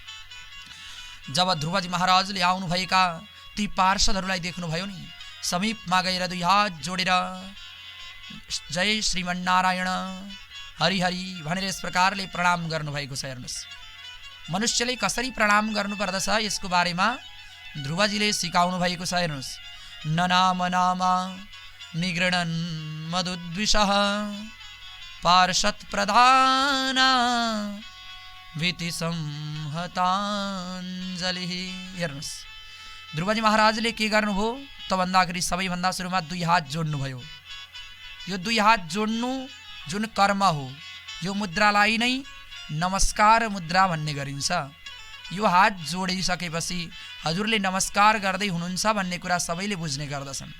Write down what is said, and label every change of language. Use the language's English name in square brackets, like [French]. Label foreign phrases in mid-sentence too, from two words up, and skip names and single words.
[Nepali] जब ध्रुवजी महाराजले आउनुभएका ती पार्षदहरूलाई देख्नुभयो नि, समीपमा गएर दुई हात जोडेर [Sanskrit] जय श्रीमन्नारायण हरि हरि [Nepali] भनेर यस प्रकारले प्रणाम गर्नुभएको छ। हेर्नुहोस्, मनुष्यले कसरी प्रणाम गर्नुपर्दछ यसको बारेमा ध्रुवजीले सिकाउनु भएको छ। हेर्नुहोस्, [Sanskrit] न नाम नामा निगृणन् मधुद्विषः पार्षद प्रधाना भीति संहताञ्जलि। [Nepali] हेर्नुहोस्, ध्रुवजी महाराजले के गर्नुभयो त भन्दाखेरि सबैभन्दा सुरुमा दुई हात जोड्नुभयो। यो दुई हात जोड्नु जुन कर्म हो, यो मुद्रालाई नै नमस्कार मुद्रा भन्ने गरिन्छ। यो हात जोडिसकेपछि हजुरले नमस्कार गर्दै हुनुहुन्छ भन्ने कुरा सबैले बुझ्ने गर्दछन्।